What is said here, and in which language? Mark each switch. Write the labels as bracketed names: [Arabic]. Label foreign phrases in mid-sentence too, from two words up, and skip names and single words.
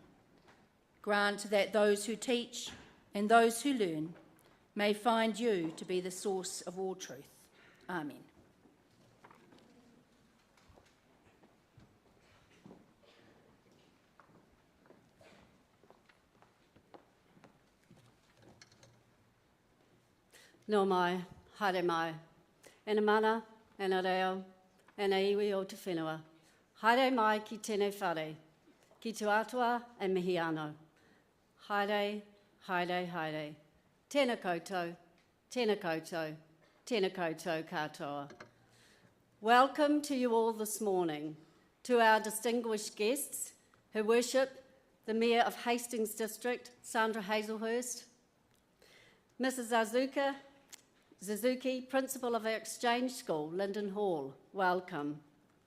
[English] Grant that those who teach and those who learn may find you to be the source of all truth. Amen. [Māori] No mai, haere mai, ena mana, ena reo, ena iwi o te whenua. Haere mai ki tēnei whare, ki tu atua e mihi anō. Haere, haere, haere. Tēnā koutou, tēnā koutou, tēnā koutou katoa. [English] Welcome to you all this morning, to our distinguished guests who worship the Mayor of Hastings District, Sandra Hazelhurst, Mrs. Suzuki, Principal of our Exchange School, Linden Hall, welcome.